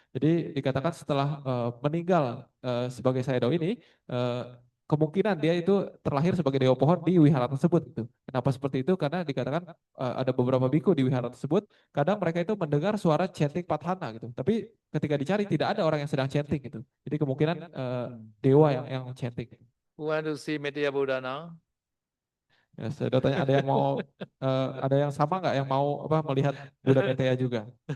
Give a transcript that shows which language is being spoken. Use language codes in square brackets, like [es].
[id] Jadi dikatakan setelah meninggal sebagai Sayadaw ini kemungkinan dia itu terlahir sebagai dewa pohon di wihara tersebut gitu. Kenapa seperti itu? Karena dikatakan ada beberapa biku di wihara tersebut, kadang mereka itu mendengar suara chanting Pathana gitu. Tapi ketika dicari tidak ada orang yang sedang chanting gitu. Jadi kemungkinan dewa yang chanting. [en] Who want to see Mitteya Buddha now? [id] Ya, saya udah tanya ada yang mau ada yang sama nggak yang mau melihat Buddha Meteya juga?